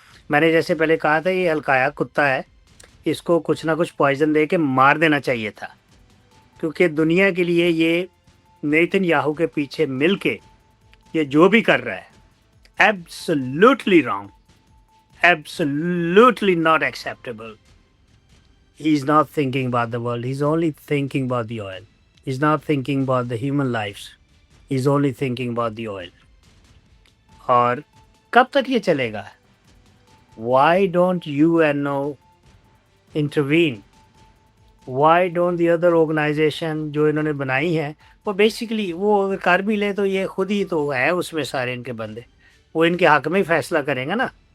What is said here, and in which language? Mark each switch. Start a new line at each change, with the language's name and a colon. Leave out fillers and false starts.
Urdu: میں نے جیسے پہلے کہا تھا یہ ہلکایا کتا ہے، اس کو کچھ نہ کچھ پوائزن دے کے مار دینا چاہیے تھا، کیونکہ دنیا کے لیے یہ نیتن یاہو کے پیچھے مل کے یہ جو بھی کر رہا ہے
English: absolutely wrong, absolutely not acceptable. He's not thinking about the world, he's only thinking about the oil. He's not thinking about the human lives, he's only thinking about the oil.
Urdu: اور کب تک یہ چلے گا؟
English: Why don't UNO intervene? Why don't the other organization
Urdu: جو انہوں نے بنائی ہیں، وہ بیسیکلی وہ اگر کر بھی لیں تو یہ خود ہی تو ہے اس میں سارے ان کے بندے، وہ ان کے حق میں ہی فیصلہ کریں گے نا.